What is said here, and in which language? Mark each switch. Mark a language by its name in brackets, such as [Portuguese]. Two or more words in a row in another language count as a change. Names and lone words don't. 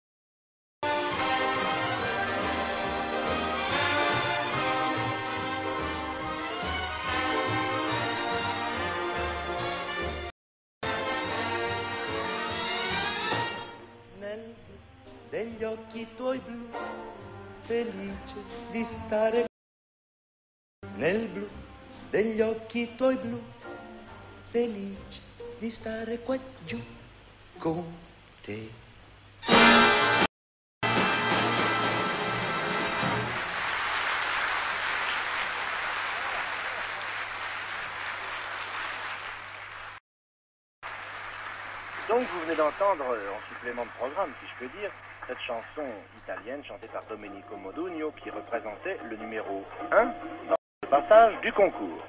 [Italian] Nel blu degli occhi tuoi blu, felice di stare. Nel blu degli occhi tuoi blu, felice di stare qua giù con te. [French] Donc vous venez d'entendre, en supplément de programme si je peux dire, cette chanson italienne chantée par Domenico Modugno qui représentait le numéro 1 dans le passage du concours.